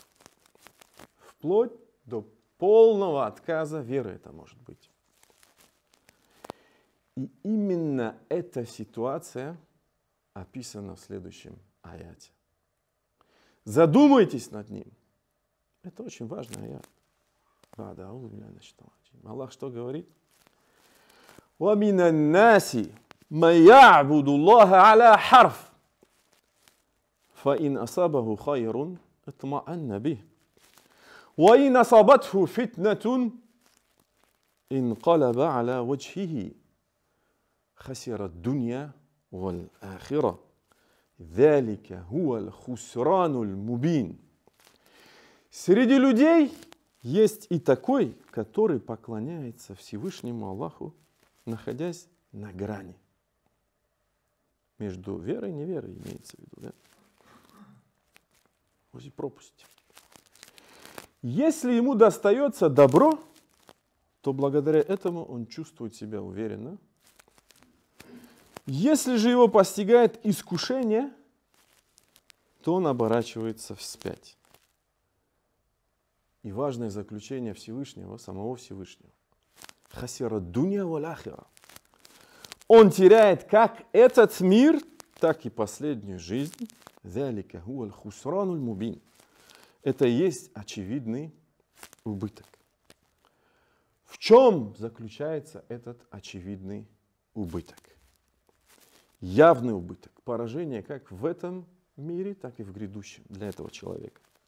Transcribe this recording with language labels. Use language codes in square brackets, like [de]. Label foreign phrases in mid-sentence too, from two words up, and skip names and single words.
[ru] Вплоть до полного отказа веры это может быть. И именно эта ситуация описана в следующем аяте. Задумайтесь над ним. Это очень важный аят. Аллах что говорит? [ar] وَمِنَ النَّاسِ مَنْ يَعْبُدُ اللَّهَ عَلَى حَرْفٍ فَإِنْ أَصَابَهُ خَيْرٌ اطْمَأَنَّ بِهِ وَإِنْ أَصَابَتْهُ فِتْنَةٌ انقلب على وجهه خسر الدنيا والآخرة ذلك هو الخسران المبين. [ru] Среди людей есть и такой, который поклоняется Всевышнему Аллаху, находясь на грани. Между верой и неверой имеется в виду, да? Возле пропасти. Если ему достается добро, то благодаря этому он чувствует себя уверенно. Если же его постигает искушение, то он оборачивается вспять. И важное заключение Всевышнего, самого Всевышнего. [ar] خسر الدنيا والآخرة. [ru] Он теряет как этот мир, так и последнюю жизнь. [ar] ذلك هو الخسران المبين. [ru] Это и есть очевидный убыток. В чем заключается этот очевидный убыток? Явный убыток, поражение как в этом мире, так и в грядущем для этого человека.